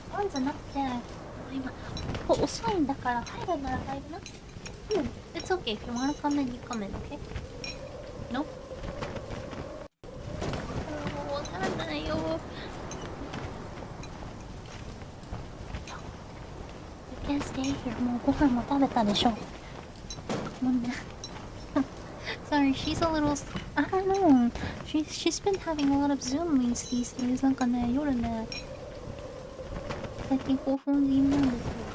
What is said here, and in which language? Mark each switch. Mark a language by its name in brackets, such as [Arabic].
[Japanese] じゃなくて、今、遅いんだから入るなら入るな。 [English] It's okay if you wanna come in, you come in, okay? No? [Japanese] わかんないよ。 [English] You can't stay here. [Japanese] もうご飯も食べたでしょ。もうね。 [English] Sorry, she's a little... I don't know. She's been having a lot of Zoom meets these days. [Japanese] なんかね、夜ね、最近興奮気味なんですよ。